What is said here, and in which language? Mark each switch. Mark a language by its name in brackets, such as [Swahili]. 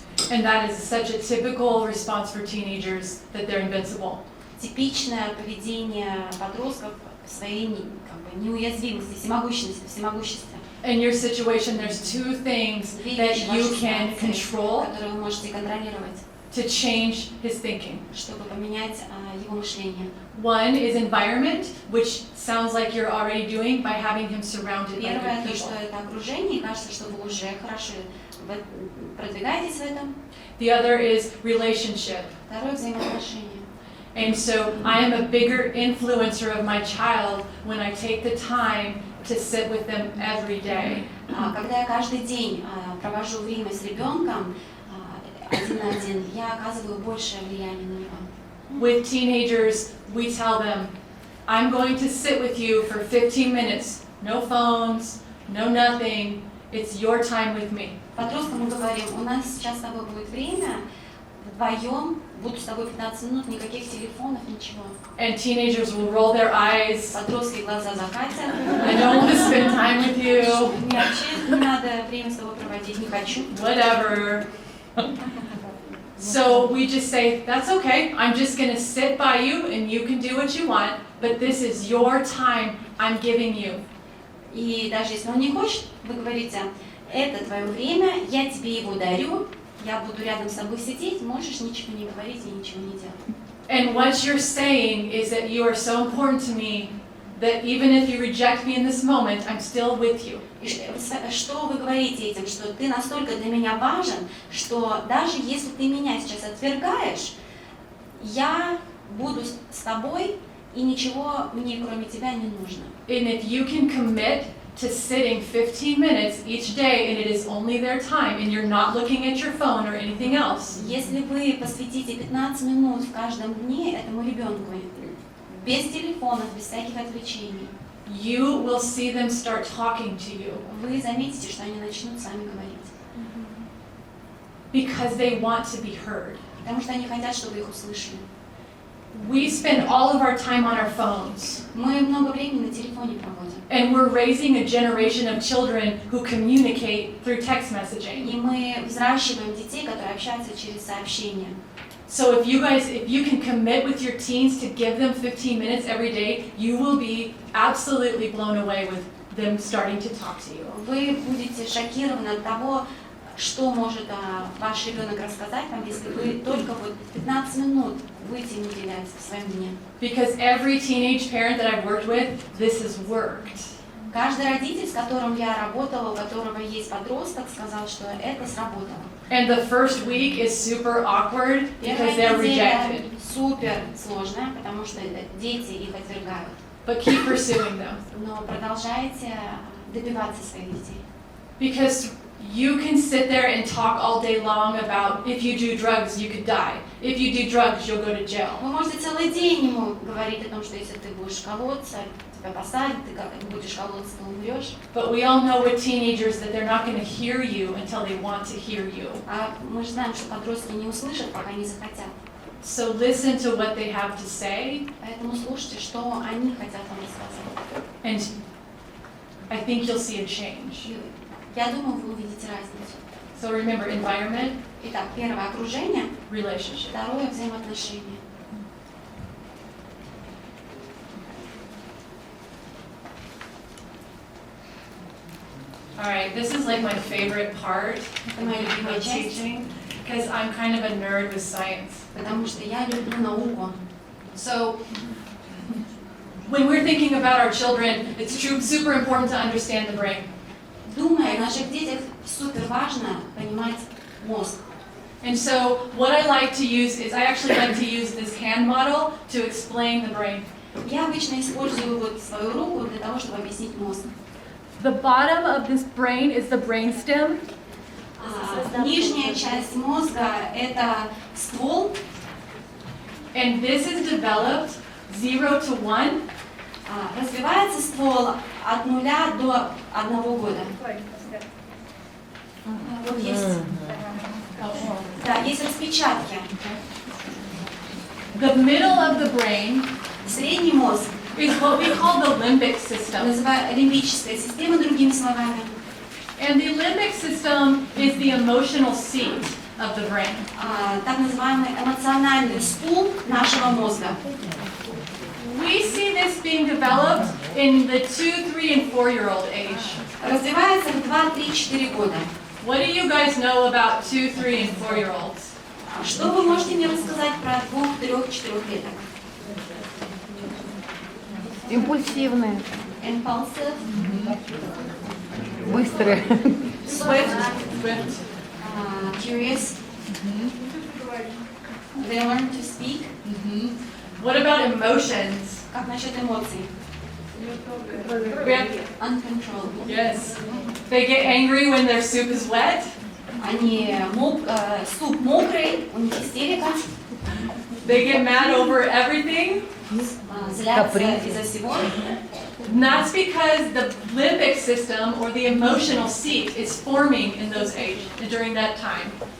[English] And that is such a typical response for teenagers that they're invincible. [Russian] Типичное поведение подростков в своей неуязвимости, всемогуществе. [English] In your situation, there's two things that you can control [Russian] которые вы можете контролировать, [English] to change his thinking. [Russian] чтобы поменять его мышление. [English] One is environment, which sounds like you're already doing by having him surrounded by [Russian] то, [English] people. [Russian] что это окружение, и кажется, что вы уже хорошо продвигаетесь в этом. [English] The other is relationship. [Russian] Второе, взаимоотношения. [English] And so I am a bigger influencer of my child when I take the time to sit with them every day. [Russian] Когда я каждый день провожу время с ребенком один на один, я оказываю большее влияние на него. [English] With teenagers, we tell them, I'm going to sit with you for 15 minutes. No phones, no nothing. It's your time with me. [Russian] Подросткам мы говорим, у нас сейчас с тобой будет время, вдвоем, буду с тобой 15 минут, никаких телефонов, ничего. [English] And teenagers will roll their eyes. [Russian] Подростки глаза закатят. [English] I don't want to spend time with you. [Russian] Мне вообще не надо время с тобой проводить, не хочу. [English] Whatever. So we just say, that's okay. I'm just going to sit by you and you can do what you want, but this is your time I'm giving you. [Russian] И даже если он не хочет, вы говорите, это твое время, я тебе его дарю, я буду рядом с тобой сидеть, можешь ничего не говорить и ничего не делать. [English] And what you're saying is that you are so important to me that even if you reject me in this moment, I'm still with you. [Russian] И что вы говорите этим, что ты настолько для меня важен, что даже если ты меня сейчас отвергаешь, я буду с тобой, и ничего мне кроме тебя не нужно. [English] And if you can commit to sitting 15 minutes each day and it is only their time and you're not looking at your phone or anything else. [Russian] Если вы посвятите 15 минут в каждом дне этому ребенку, без телефонов, без всяких отвлечений, [English] you will see them start talking to you. [Russian] Вы заметите, что они начнут сами говорить. [English] Because they want to be heard. [Russian] Потому что они хотят, чтобы их услышали. [English] We spend all of our time on our phones. [Russian] Мы много времени на телефоне проводим. [English] And we're raising a generation of children who communicate through text messaging. [Russian] И мы взращиваем детей, которые общаются через сообщения. [English] So if you can commit with your teens to give them 15 minutes every day, you will be absolutely blown away with them starting to talk to you. [Russian] Вы будете шокированы от того, что может ваш ребенок рассказать вам, если вы только вот 15 минут будете им уделять в своем дне. [English] Because every teenage parent that I've worked with, this has worked. [Russian] Каждый родитель, с которым я работала, у которого есть подросток, сказал, что это сработало. [English] And the first week is super awkward because they're rejected. [Russian] Супер сложная, потому что дети их отвергают. [English] But keep pursuing them. [Russian] Но продолжайте добиваться своих детей. [English] Because you can sit there and talk all day long about if you do drugs, you could die. If you do drugs, you'll go to jail. [Russian] Вы можете целый день ему говорить о том, что если ты будешь колоться, тебя посадят, ты будешь колоться, ты умрешь. [English] But we all know with teenagers that they're not going to hear you until they want to hear you. [Russian] А мы же знаем, что подростки не услышат, пока не захотят. [English] So listen to what they have to say. [Russian] Поэтому слушайте, что они хотят вам рассказать. [English] And I think you'll see a change. [Russian] Я думаю, вы увидите разницу. [English] So remember, environment. [Russian] Итак, первое окружение. [English] Relationship. [Russian] Второе взаимоотношения. [English] All right, this is like my favorite part of teaching because I'm kind of a nerd with science. [Russian] Потому что я люблю науку. [English] So when we're thinking about our children, it's super important to understand the brain. [Russian] Думая о наших детях, супер важно понимать мозг. [English] And so what I like to use is I actually like to use this hand model to explain the brain. [Russian] Я обычно использую вот свою руку для того, чтобы объяснить мозг. [English] The bottom of this brain is the brainstem. [Russian] Нижняя часть мозга – это ствол. [English] And this is developed 0 to 1. [Russian] Развивается ствол от 0 до 1 года. Вот есть. Да, есть распечатки. [English] The middle of the brain [Russian] Средний мозг [English] is what we call the limbic system. [Russian] называют лимбическая система, другими словами. [English] And the limbic system is the emotional seat of the brain. [Russian] Так называемый эмоциональный стул нашего мозга. [English] We see this being developed in the 2, 3, and 4-year-old age. [Russian] Развивается в 2, 3, 4 года. [English] What do you guys know about 2, 3, and 4-year-olds? [Russian] Что вы можете мне рассказать про 2, 3, 4-леток? Импульсивные. [English] Impulsive. [Russian] Быстрые. [English] Swift. Curious. They learn to speak. What about emotions? [Russian] Как насчет эмоций? [English] Uncontrollable. Yes. They get angry when their soup is wet. [Russian] Они суп мокрый, у них истерика. [English] They get mad over everything. [Russian] Злятся из-за всего. [English] And that's because the limbic system or the emotional seat is forming in those age during that time.